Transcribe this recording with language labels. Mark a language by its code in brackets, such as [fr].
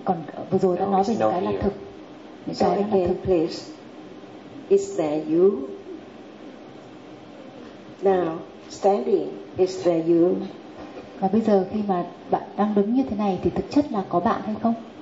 [vi] Còn vừa rồi đã nói về những cái là thực. [en] So again, please, is there you? Now, standing, is there you? [vi] Và bây giờ khi mà bạn đang đứng như thế này thì thực chất là có bạn hay không?